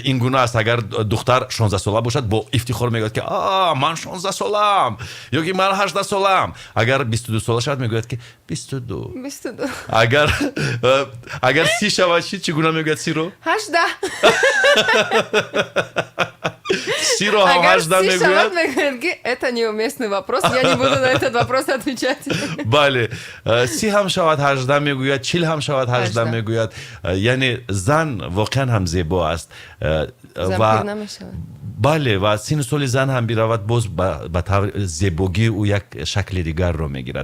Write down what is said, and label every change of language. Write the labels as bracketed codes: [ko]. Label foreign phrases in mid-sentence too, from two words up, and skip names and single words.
[tg] ин гуна аст, агар духтар 16 сола бошад, бо ифтихор мегӯяд ки ман 16 солам ё ки ман 18 солам. агар 22 сола шавад, мегӯяд ки 22. агар 30 шавад, чӣ гуна мегӯяд? 30ро 18. Сиро ҳам 18 мегӯяд. Мегӯяд ки [ru] это неуместный вопрос, я не буду на этот вопрос отвечать. [tg] бале, 30 ҳам шавад 18 мегӯяд, 40 ҳам шавад 18 мегӯяд. яъне зан воқеан ҳам зебо аст. ва бале, ва сину соли зан ҳам биравад, боз ба таври зебогӣ ӯ як шакли дигарро мегирад.